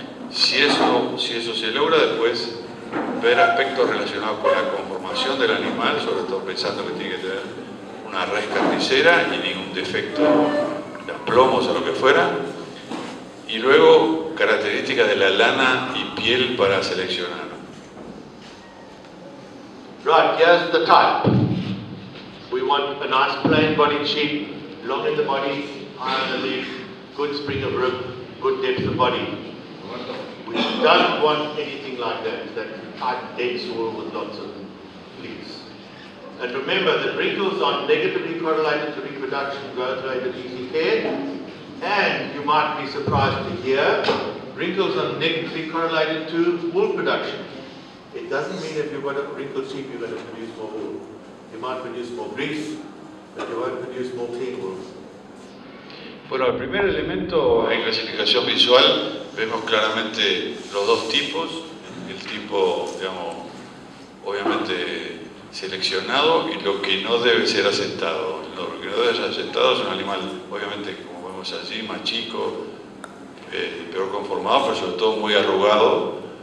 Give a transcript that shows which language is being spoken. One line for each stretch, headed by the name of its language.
Spanish: Si eso se logra, después ver aspectos relacionados con la conformación del animal, sobre todo pensando que tiene que tener una res carnicera y ningún defecto de plomos o lo que fuera, y luego características de la lana y piel para seleccionar.
English: Right, here's the type. We want a nice plain bodied sheep, long in the body, high on the leg, good spring of rib, good depth of body. We don't want anything like that tight, dense wool with lots of pleats. And remember that wrinkles are negatively correlated to reproduction, growth rate and easy care. And you might be surprised to hear, wrinkles are negatively correlated to wool production. It doesn't mean if you've got a wrinkled sheep you're going to produce more wool. You might produce more grease, but you won't produce more clean wool.
Spanish: Bueno, el primer elemento en clasificación visual vemos claramente los dos tipos. El tipo, digamos, obviamente seleccionado y lo que no debe ser asentado. Lo que no debe ser asentado es un animal, obviamente, como vemos allí, más chico, peor conformado, pero sobre todo muy arrugado.